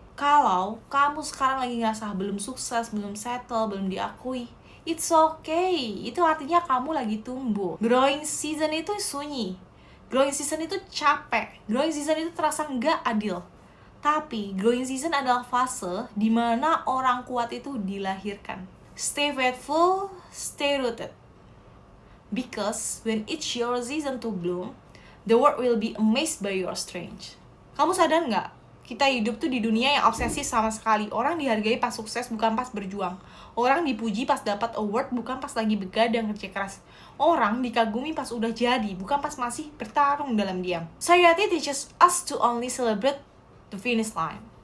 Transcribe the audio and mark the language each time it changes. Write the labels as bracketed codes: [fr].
[id] Kalau kamu sekarang lagi ngerasa belum sukses, belum settle, belum diakui, [en] it's okay. [id] Itu artinya kamu lagi tumbuh. Growing season itu sunyi. Growing season itu capek. Growing season itu terasa nggak adil. Tapi growing season adalah fase di mana orang kuat itu dilahirkan. [en] Stay faithful, stay rooted. Because when it's your season to bloom, the world will be amazed by your strength. [id] Kamu sadar nggak? Kita hidup tuh di dunia yang obsesif sama sekali. Orang dihargai pas sukses, bukan pas berjuang. Orang dipuji pas dapat award, bukan pas lagi begadang kerja keras. Orang dikagumi pas udah jadi, bukan pas masih bertarung dalam diam. [en] Society teaches us to only celebrate the finish line.